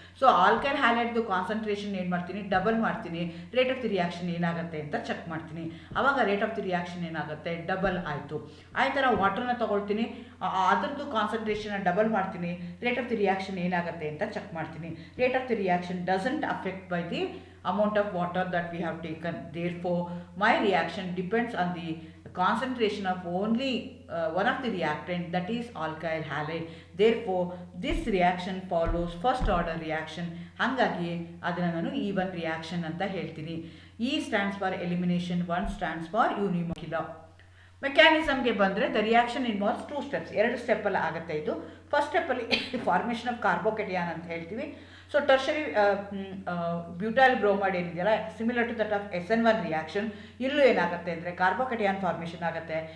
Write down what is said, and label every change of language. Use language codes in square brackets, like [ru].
[kn] So alkyl ಹ್ಯಾಲೈಡ್ದು concentration ಏನು ಮಾಡ್ತೀನಿ, double ಮಾಡ್ತೀನಿ, ರೇಟ್ ಆಫ್ ದಿ ರಿಯಾಕ್ಷನ್ ಏನಾಗುತ್ತೆ ಅಂತ ಚೆಕ್ ಮಾಡ್ತೀನಿ. ಆವಾಗ ರೇಟ್ ಆಫ್ ದಿ ರಿಯಾಕ್ಷನ್ ಏನಾಗುತ್ತೆ, ಡಬಲ್ ಆಯಿತು. ಆ ಥರ ವಾಟರ್ನ ತೊಗೊಳ್ತೀನಿ, ಅದರದ್ದು ಕಾನ್ಸಂಟ್ರೇಷನ್ನ ಡಬಲ್ ಮಾಡ್ತೀನಿ, ರೇಟ್ ಆಫ್ ದಿ ರಿಯಾಕ್ಷನ್ ಏನಾಗುತ್ತೆ ಅಂತ ಚೆಕ್ ಮಾಡ್ತೀನಿ. [en] Rate of the reaction doesn't affect by the amount of water that we have taken. Therefore, my reaction depends on the concentration of only one of the reactant, that is alkyl halide. Therefore, this reaction follows first order reaction. [kn] ಹಾಗಾಗಿ ಅದನ್ನು ನಾನು E1 reaction ಅಂತ ಹೇಳ್ತೀನಿ. [en] E stands for elimination, 1 stands for unimolecular. [kn] ಮೆಕ್ಯಾನಿಸಮ್ಗೆ ಬಂದರೆ [en] the reaction involves 2 steps, [kn] 2 ಸ್ಟೆಪ್ಪಲ್ಲಿ ಆಗುತ್ತೆ. ಇದು first ಸ್ಟೆಪ್ಪಲ್ಲಿ formation of ಕಾರ್ಬೋಕೆಟಿಯಾನ್ ಅಂತ ಹೇಳ್ತೀವಿ. ಸೊ ಟರ್ಷರಿ ಬ್ಯೂಟೈಲ್ ಬ್ರೋಮೈಡ್ ಏನಿದೆಯಲ್ಲ, [en] similar to that of SN1 reaction, [kn] ಇಲ್ಲೂ ಏನಾಗುತ್ತೆ ಅಂದರೆ ಕಾರ್ಬೋಕೆಟಿಯಾನ್ ಫಾರ್ಮೇಷನ್ ಆಗುತ್ತೆ.